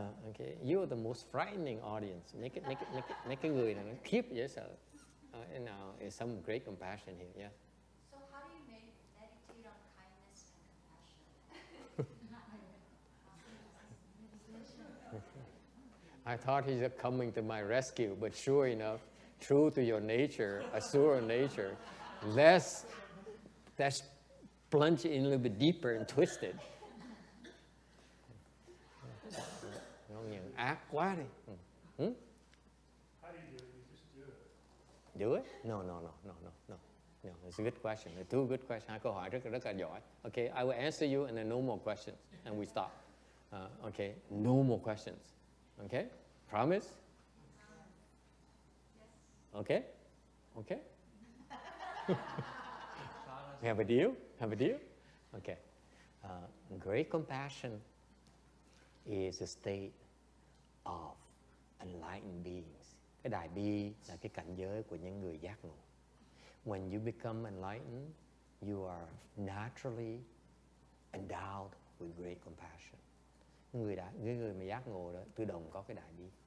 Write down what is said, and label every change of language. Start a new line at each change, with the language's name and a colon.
English: Okay, you are the most frightening audience.
Vietnamese: Mấy cái người này nó khiếp dễ sợ.
English: And now is some great compassion here. Yeah. So how do you meditate on kindness and compassion? I thought he's coming to my rescue, but sure enough, true to your nature, asura nature, let's plunge in a little bit deeper and twist it.
Vietnamese: Ác quá đi.
English: How do you do it? You just do it. Do it? No. No, it's a good question. Two good questions.
Vietnamese: Hai câu hỏi rất là giỏi.
English: Okay, I will answer you and then no more questions. And we stop. Okay, no more questions. Okay? Promise? Okay? Okay? Have a deal? Okay. Great compassion is a state of enlightened beings.
Vietnamese: Cái đại bi là cái cảnh giới của những người giác ngộ.
English: When you become enlightened, you are naturally endowed with great compassion.
Vietnamese: Người mà giác ngộ đó tự động có cái đại bi.